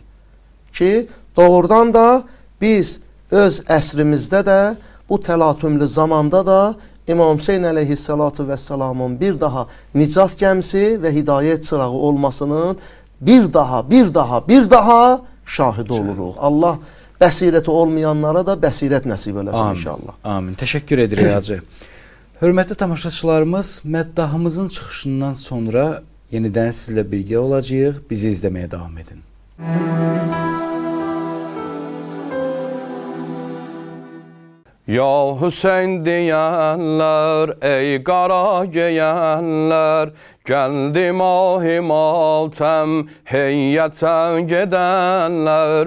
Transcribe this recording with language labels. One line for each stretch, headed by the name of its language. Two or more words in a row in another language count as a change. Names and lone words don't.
Azerbaijani: Ki, doğrudan da biz öz əsrimizdə də, bu təlatümlü zamanda da İmam Hüseyin əleyhissalatu vəssalamın bir daha nicat gəmisi və hidayət çırağı olmasının bir daha şahidi oluruq. Allah bəsirəti olmayanlara da bəsirət nəsib eləsin inşallah. Amin. Təşəkkür edirik Hacı. Hörmətli tamaşaçılarımız, məddahımızın çıxışından sonra yenidən sizlə birgə olacağıq. Bizi izləməyə davam edin.
Turkish: Ya Hüseyin diyenler, ey kara giyenler, geldi mahi maltem, heyyete gidenler.